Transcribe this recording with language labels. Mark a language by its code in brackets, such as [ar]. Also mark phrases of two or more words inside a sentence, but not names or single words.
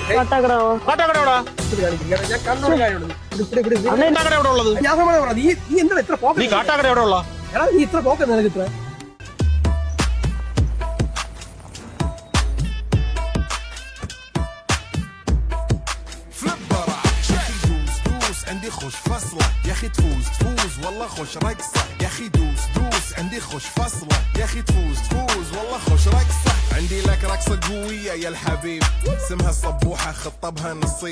[ml] കാട്ടാക്കട എവിടാ? കാട്ടാക്കട എവിടെ ഉള്ളത്? നീ കാട്ടാക്കട എവിടെ ഉള്ള? [ar] عندي خوش فصلة يا اخي تفوز والله خوش رقصة يا اخي دوس عندي خوش فصلة يا اخي تفوز والله خوش رقصة عندي لك رقصة قوية يا الحبيب اسمها صبوحة خطبها نصيب